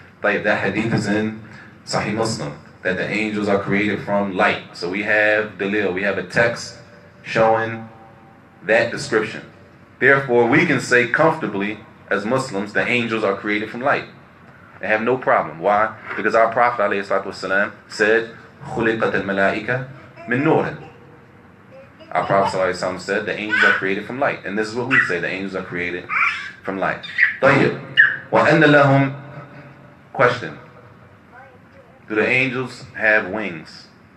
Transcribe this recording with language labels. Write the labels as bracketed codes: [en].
[en] Like that hadith is in Sahih Muslim, that the angels are created from light. So we have dalil, we have a text showing that description. Therefore, we can say comfortably as Muslims, the angels are created from light. They have no problem. Why? Because our Prophet ﷺ said, [ar] خُلِقَتَ الْمَلَائِكَةِ مِن نُورٍ. [en] Our Prophet ﷺ said the angels are created from light. And this is what we say, the angels are created from light. [ar] طيب. وَأَنَّ لَهُمْ. [en] Question. Do the angels have wings?